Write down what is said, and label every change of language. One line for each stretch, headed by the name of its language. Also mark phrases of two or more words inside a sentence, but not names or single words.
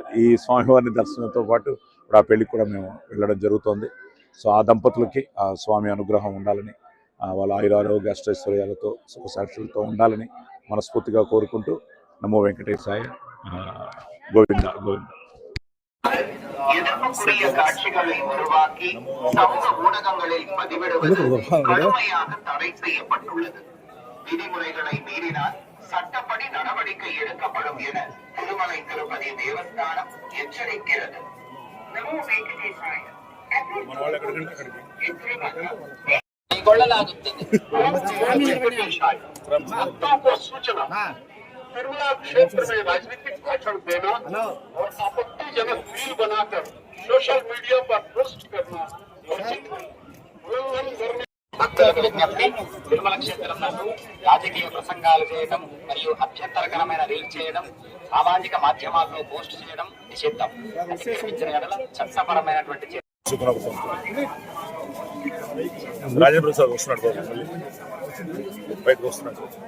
Telugu: ఈ స్వామివారిని దర్శనంతో పాటు ఇప్పుడు ఆ పెళ్లికి కూడా మేము వెళ్ళడం జరుగుతోంది. సో ఆ దంపతులకి ఆ స్వామి అనుగ్రహం ఉండాలని, వాళ్ళ ఆయురారోగ్య అష్టైశ్వర్యాలతో సుఖసాక్షులతో ఉండాలని మనస్ఫూర్తిగా కోరుకుంటూ, నమో వెంకటేశాయ, గోవింద గోవింద.
Tamil: எதிர்ப்புக்குரிய காட்சிகளை உருவாக்கி சமூக ஊடகங்களில் பதிவிடுவது கடுமையாக தடை செய்யப்பட்டுள்ளது. விதிமுறைகளை மீறினால் சட்டப்படி நடவடிக்கை எடுக்கப்படும் என திருமலை திருப்பதி தேவஸ்தானம் எச்சரிக்கிறது.
Hindi: तिरुमला क्षेत्र में राजनीतिक भाषण देना और आपत्तिजनक रील बनाकर सोशल मीडिया पर पोस्ट करना
Telugu: భక్తులకు విజ్ఞప్తి, తిరుమల క్షేత్రం నందు రాజకీయ ప్రసంగాలు చేయడం మరియు అభ్యంతరకరమైన రీల్ చేయడం, సామాజిక మాధ్యమాల్లో పోస్ట్ చేయడం నిషిద్ధం. అతిక్రమించిన ఎడల చట్టపరమైనటువంటి రాజేంద్ర ప్రసాద్ వస్తున్నాడు, బయటకు వస్తున్నాడు.